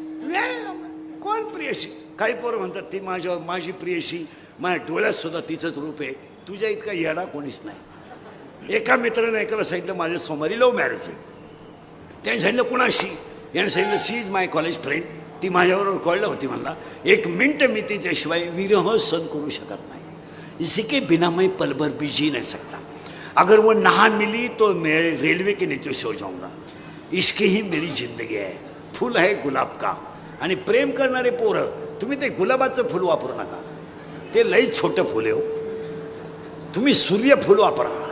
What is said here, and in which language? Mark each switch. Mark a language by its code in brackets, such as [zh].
[mr] वेळ आहे. कोण प्रियशी? काही पोरं म्हणतात ती माझी प्रियशी, माझ्या डोळ्यात सुद्धा तिचंच रूप आहे. तुझ्या इतका येडा कोणीच नाही. एका मित्रानं ऐकायला सांगितलं माझ्या सोमवारी लव्ह मॅरेज आहे. त्याने सांगितलं कुणाशी? याने सांगितलं [en] She is my college friend. [mr] ती माझ्याबरोबर कळलं होती. म्हणला 1 मिनिट मी तिच्याशिवाय विरह सहन करू शकत नाही. [hi] इसी के बिना मैं पल भर भी जी नहीं सकता. अगर वो ना मिली तो मैं रेलवे के नीचे सो जाऊंगा. इश्क ही मेरी जिंदगी है. फूल है गुलाब का. [mr] आणि प्रेम करणारे पोरं, तुम्ही ते गुलाबाचं फुल वापरू नका, ते लई छोटं फुल आहे हो. तुम्ही सूर्यफूल वापरा.